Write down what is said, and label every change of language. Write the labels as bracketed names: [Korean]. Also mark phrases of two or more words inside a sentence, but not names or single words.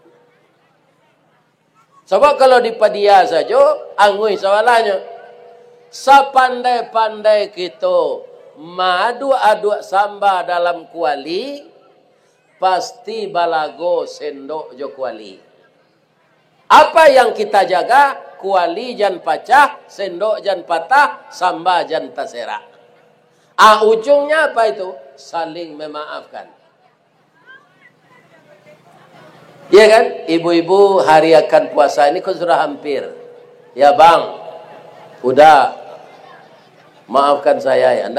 [Indonesian] Sebab kalau di padia saja, hangus soalannya. [Minangkabau] Sepandai-pandai kita madu-adu samba dalam kuali, pasti balago sendok jo kuali. [Indonesian] Apa yang kita jaga? [Minangkabau] Kuali jan pecah, sendok jan patah, samba jan tasera. [Indonesian] Ujungnya apa itu? Saling memaafkan. Ya kan? Ibu-ibu hari akan puasa ini kan sudah hampir. Ya bang, udah maafkan saya ya.